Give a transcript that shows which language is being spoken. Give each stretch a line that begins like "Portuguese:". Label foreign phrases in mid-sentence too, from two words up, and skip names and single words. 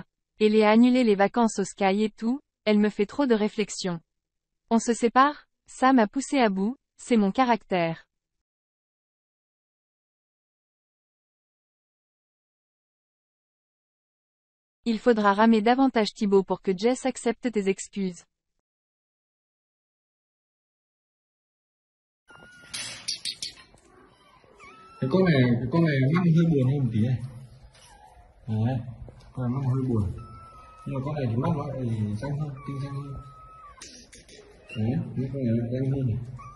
French: Elle a annulé les vacances au Sky et tout, elle me fait trop de réflexions. On se sépare? Ça m'a poussé à bout, c'est mon caractère. Il faudra ramer davantage Thibaut pour que Jess accepte tes excuses.
Vietnamese: Cái con này mắt hơi buồn hơn một tí này. Đấy, con này mắt hơi buồn. Nhưng mà con này thì mắt nó lại xanh hơn, tinh xanh hơn. Đấy, những con này lại xanh hơn này.